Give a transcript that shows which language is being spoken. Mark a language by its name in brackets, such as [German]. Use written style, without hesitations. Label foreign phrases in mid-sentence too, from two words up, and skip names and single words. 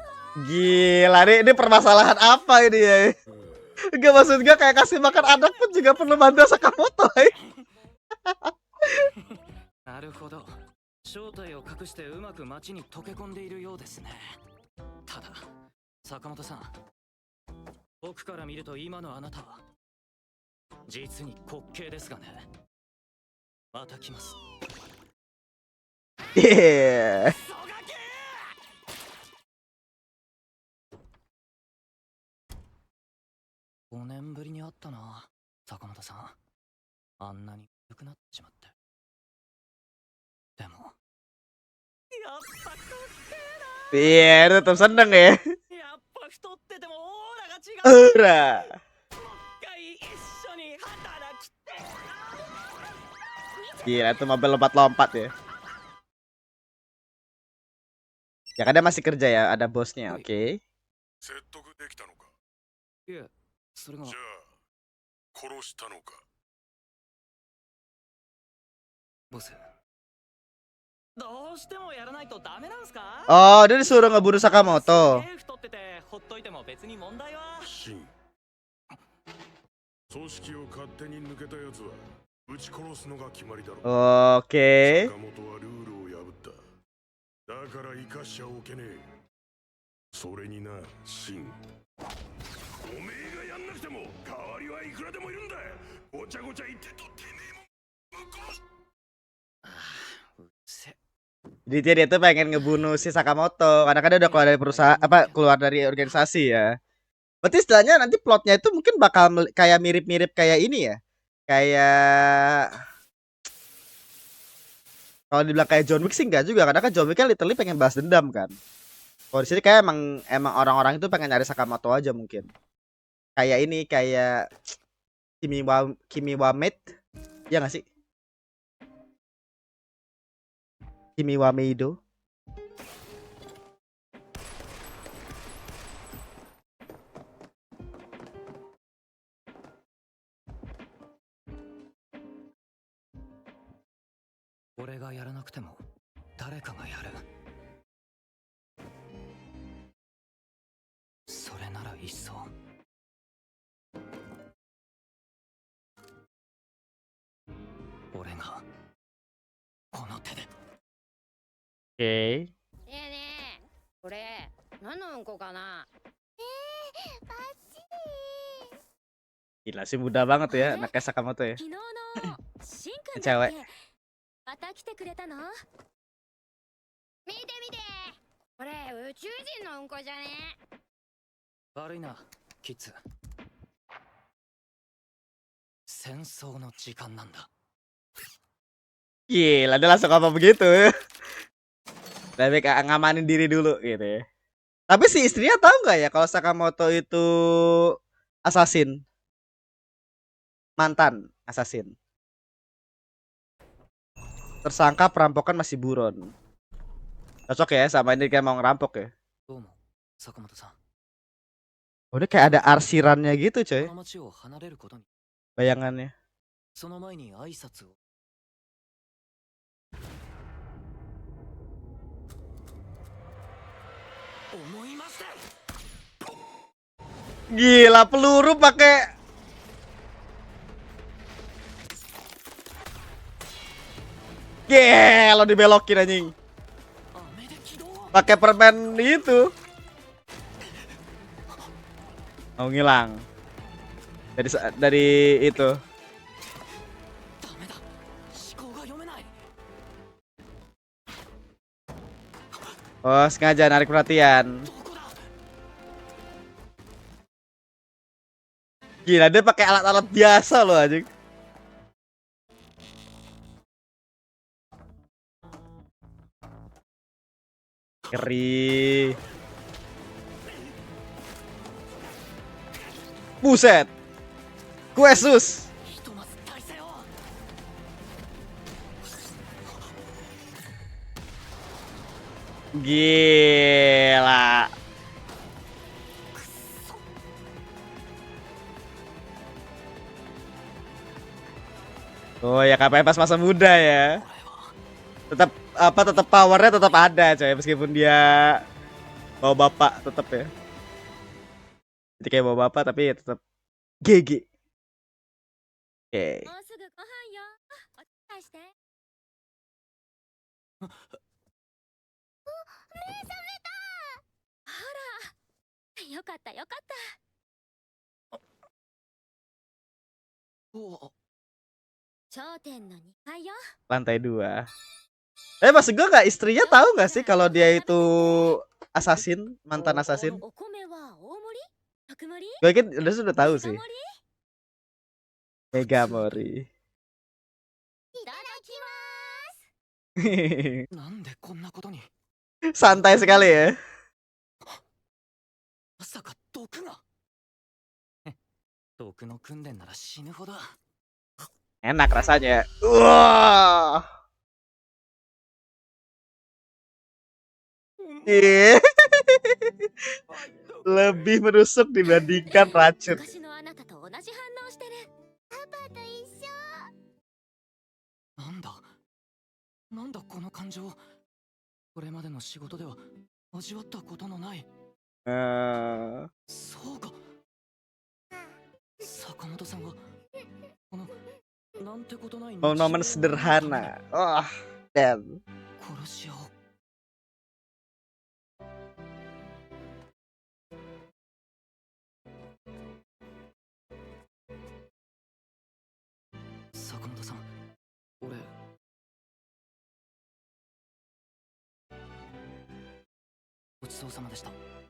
[Indonesian] Gila ini permasalahan apa ini ya? Enggak maksud gue kayak kasih makan anak pun juga perlu bantuan Sakamoto. [Japanese] なるほど。正体を隠してうまく町に溶け込んでいるようですね。ただ、坂本さん、僕から見ると今のあなたは実に滑稽ですがね。また来ます。 [English] Yeah. [Japanese] 5年ぶりに会ったな、坂本さん。あんなに良くなってしまって。でも、やっぱかっけ [Indonesian] Iya, tetap seneng ya. [Japanese] えな。やっぱ太っててもオーラが違う。 Ura. 一回一緒に働きて。 [Indonesian] Gila tuh mobil lompat-lompat ya. Ya kan dia masih kerja ya, ada bosnya, oke. [Japanese] 説得できたのか。いえ、それが。じゃあ殺したのか。ボス。どうしてもやらないとダメなんすか？ [Indonesian] Oh, dia disuruh ngebunuh Sakamoto. [Japanese] すげえ太っててほっといても別に問題は。シン。組織を勝手に抜けたやつは撃ち殺すのが決まりだろう。 [Indonesian] Oke. [Japanese] 坂本はルールを破った。だから生かしちゃおけねえ。それにな、シン。おめえがやんなくても代わりはいくらでもいるんだ。ごちゃごちゃ言ってとてめえも殺す。 [Indonesian] Jadi dia tuh pengen ngebunuh si Sakamoto karena kan dia udah keluar dari perusahaan keluar dari organisasi ya. Berarti istilahnya nanti plotnya itu mungkin bakal kayak mirip-mirip kayak ini ya. Kayak kalau dibilang kayak John Wick sih enggak juga karena kan John Wick kan literally pengen balas dendam kan. Kalau di sini kayak emang orang-orang itu pengen nyari Sakamoto aja mungkin. Kayak ini kayak Kimi Wamate. Ya nggak sih? Kimi Wameido. [Japanese] 俺がやらなくても誰かがやる. それならいっそ. 俺がこの手で. [Indonesian] Oke. [Japanese] ねえねえ、これ何のうんこかな。バッチリ。 [Indonesian] Gila sih muda banget ya anaknya Sakamoto ya. [Japanese] 昨日のしんくん [Indonesian] Cewek. [Japanese] だっけ。また来てくれたの？見て見て。これ宇宙人のうんこじゃね。悪いな、キッズ。戦争の時間なんだ。 [Indonesian] Gila dia langsung apa begitu. Lebih kayak ngamanin diri dulu gitu ya. Tapi si istrinya tahu nggak ya kalau Sakamoto itu assassin? Mantan assassin. Tersangka perampokan masih buron. Cocok ya sama ini kayak mau ngerampok ya. [Japanese] どうも、坂本さん。 [Indonesian] Udah kayak ada arsirannya gitu [Japanese] こ [Indonesian] coy [Japanese] の町を離れることに。 [Indonesian] bayangannya. [Japanese] その前に挨拶を。思いました。 [Indonesian] Gila peluru pakai Gila dibelokin anjing. [Japanese] 雨で起動。 [Indonesian] Pakai permen itu. Oh ngilang. Dari itu. [Japanese] ダメだ。思考が読めない。 [Indonesian] Oh sengaja narik perhatian. [Japanese] どこだ。 [Indonesian] Gila dia pakai alat-alat biasa loh anjing. Ngeri. Buset. Kuesus. [Japanese] ひとまず体勢を。 [Indonesian] Gila. Oh ya KPI pas masa muda ya. Tetap powernya tetap ada coy meskipun dia bawa bapak tetap ya. Jadi kayak bawa bapak tapi ya tetap GG. Oke. [Japanese] もうすぐご飯よ。お手伝いして。目覚めた。あら、よかったよかった。お頂点の2階よ。 [Indonesian] Lantai 2. Maksud gue nggak istrinya tahu nggak sih kalau dia itu assassin, mantan assassin? [Japanese] お米は大盛り？特盛り？ [Indonesian] Gue yakin udah sudah tahu [Japanese] 大盛 [Indonesian] sih. [Japanese] り？ Mega Mori. いただきます。なんでこんなことに。 [Indonesian] Santai sekali ya. [Japanese] まさか毒が。毒の訓練なら死ぬほど。 [Indonesian] Enak rasanya. Wah. Iya. Lebih menusuk dibandingkan racun. [Japanese] 昔のあなたと同じ反応してる。パパと一緒。なんだこの感情。これまでの仕事では味わったことのない。そうか。坂本さんがこのなんてことない日常を [Indonesian] Momen sederhana. Wah, dan [Japanese] 殺し合おう。坂本さん、俺ごちそうさまでした。